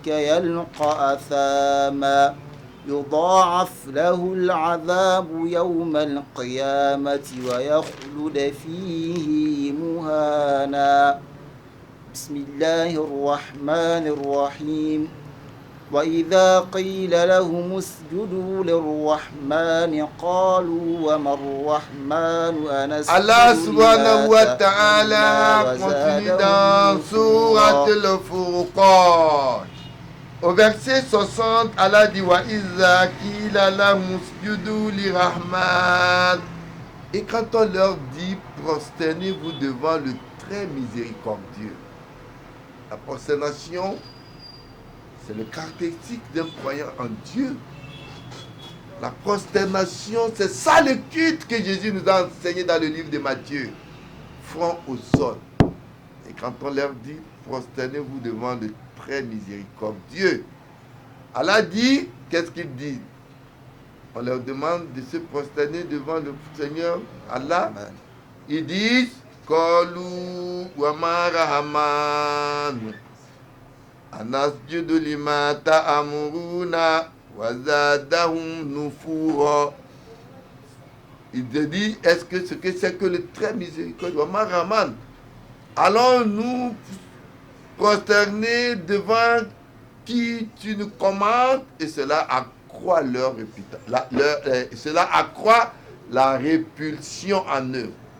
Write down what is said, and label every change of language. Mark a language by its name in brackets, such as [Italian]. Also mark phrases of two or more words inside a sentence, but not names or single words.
[Arabic] يلقى أثاما يضاعف له العذاب يوم القيامة ويخلد فيه مهانا بسم الله الرحمن الرحيم وإذا قيل لهم اسجدوا للرحمن قالوا وما الرحمن أنسجد [French] Allah [Arabic] سبحانه وتعالى [French] continue dans Sourate al-Furqan. Au verset 60, Allah dit [Arabic] وإذا قيل لهم اسجدوا للرحمن. [French] Et quand on leur dit prosternez-vous devant le très miséricordieux, la prosternation, c'est le caractéristique d'un croyant en Dieu. La prosternation, c'est ça le culte que Jésus nous a enseigné dans le livre de Matthieu. Front au sol. Et quand on leur dit prosternez-vous devant le très miséricordieux, Allah dit, qu'est-ce qu'il dit? On leur demande de se prosterner devant le Seigneur Allah. Ils disent [Arabic] قالوا وما الرحمن أنسجد لما تأمرنا وزادهم نفورا. [French] Il te dit, est-ce que ce que c'est que le très miséricordieux, [Arabic] وما الرحمن, [French] allons-nous prosterner devant qui tu nous commandes? Et cela accroît leur réputation, cela accroît la répulsion en eux.